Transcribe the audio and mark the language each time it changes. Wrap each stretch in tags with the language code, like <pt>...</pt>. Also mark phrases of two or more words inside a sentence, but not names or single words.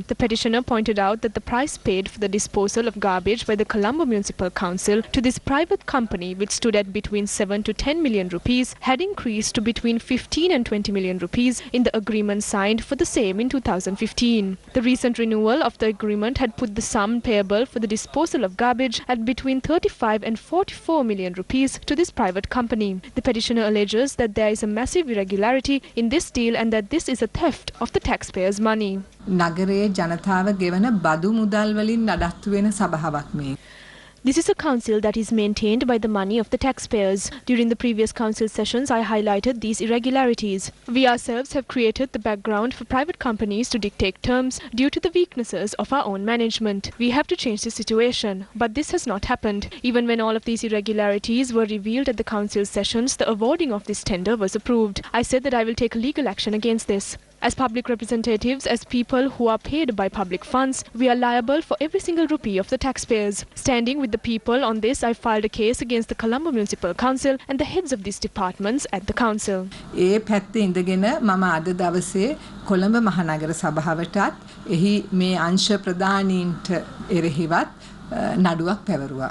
<en>The petitioner pointed out that the price paid for the disposal of garbage by the Colombo Municipal Council to this private company, which stood at between 7 to 10 million rupees, had increased to between 15 and 20 million rupees in the agreement signed for the same in 2015. The recent renewal of the agreement had put the sum payable for the disposal of garbage at between 35 and 44 million rupees to this private company. The petitioner alleges that there is a massive irregularity in this deal and that this is a theft of the taxpayers' money.</en> <si>නගරයේ ජනතාව ගෙවන බදු මුදල් වලින් නඩත්තු වෙන සභාවක් මේ.</si> <en>This is a council that is maintained by the money of the taxpayers. During the previous council sessions, I highlighted these irregularities. We ourselves have created the background for private companies to dictate terms due to the weaknesses of our own management. We have to change the situation, but this has not happened. Even when all of these irregularities were revealed at the council sessions, the awarding of this tender was approved. I said that I will take legal action against this. As public representatives, as people who are paid by public funds, we are liable for every single rupee of the taxpayers. Standing with the people on this, I filed a case against the Colombo Municipal Council and the heads of these departments at the council.</en> <si>ඒ පැත්තේ ඉඳගෙන මම අද දවසේ කොළඹ මහනගර සභාවටත් එහි මේ අංශ ප්‍රධානීන්ට එරෙහිවත් නඩුවක් පැවරුවා.</si>